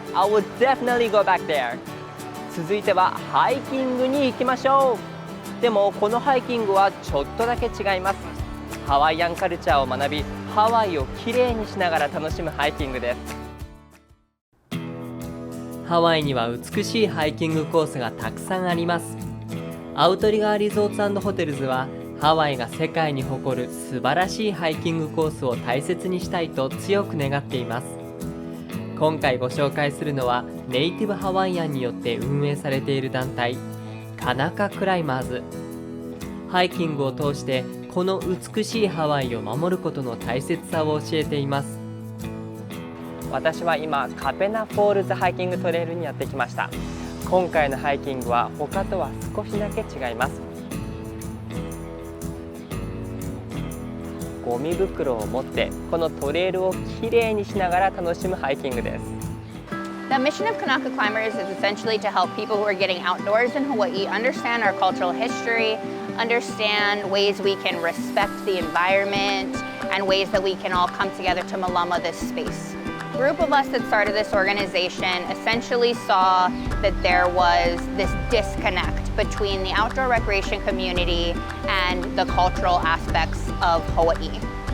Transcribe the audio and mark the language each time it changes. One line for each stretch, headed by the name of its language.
English: I would definitely go back there.
Japanese: 続いてはハイキングに行きましょう。でもこのハイキングはちょっとだけ違います。ハワイアンカルチャーを学び、ハワイをきれいにしながら楽しむハイキングです。ハワイには美しいハイキングコースがたくさんあります。アウトリガーリゾーツ&ホテルズはハワイが世界に誇る素晴らしいハイキングコースを大切にしたいと強く願っています。今回ご紹介するのはネイティブハワイアンによって運営されている団体カナカクライマーズ。ハイキングを通してこの美しいハワイを守ることの大切さを教えています。私は今カペナフォールズハイキングトレイルにやってきました。今回のハイキングは他とは少しだけ違います。ゴミ袋を持ってこのトレイルをきれいにしながら楽しむハイキングです。
English: The mission of Kanaka Climbers is essentially to help people who are getting outdoors in Hawaii understand our cultural history, understand ways we can respect the environment, and ways that we can all come together to malama this space. The group of us that started this organization essentially saw that there was this disconnect between the outdoor recreation community and the cultural aspects of Hawaii.